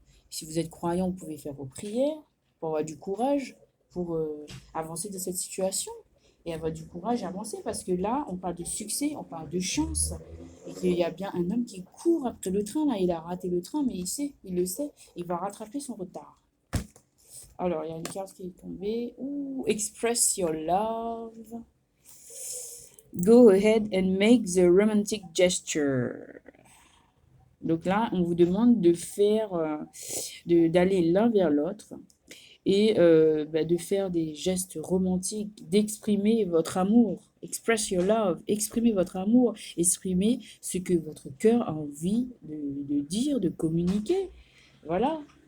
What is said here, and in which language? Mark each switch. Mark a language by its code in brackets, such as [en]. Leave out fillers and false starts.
[fr] Si vous êtes croyant, vous pouvez faire vos prières pour avoir du courage, pour avancer de cette situation et avoir du courage à avancer. Parce que là, on parle de succès, on parle de chance. Et qu'il y a bien un homme qui court après le train. Là, il a raté le train, mais il le sait, il va rattraper son retard. Alors, il y a une carte qui est tombée. [en] Ooh, express your love. Go ahead and make the romantic gesture. [fr] Donc là, on vous demande de faire, d'aller l'un vers l'autre et de faire des gestes romantiques, d'exprimer votre amour. [en] Express your love, [fr] exprimez votre amour, exprimez ce que votre cœur a envie de dire, de communiquer. Voilà.